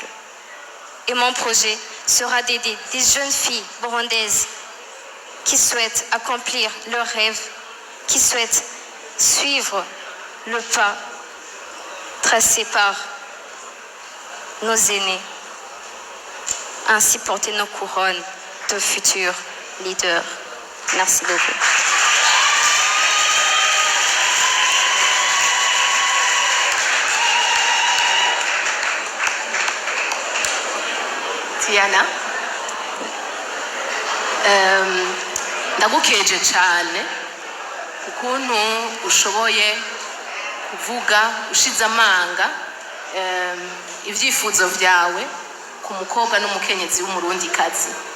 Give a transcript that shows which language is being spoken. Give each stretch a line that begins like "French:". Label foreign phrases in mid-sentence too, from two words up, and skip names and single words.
French: Et mon projet sera d'aider des jeunes filles burundaises qui souhaitent accomplir leurs rêves, qui souhaitent suivre le pas tracé par nos aînés, ainsi porter nos couronnes de futurs leaders. Merci beaucoup.
Rundi: Tiana, ndagukeje cyane ukuntu ushoboye kuvuga ushize amanga ibyifuzo byawe ku mukobwa n'umukenyezi w'umurundikazi.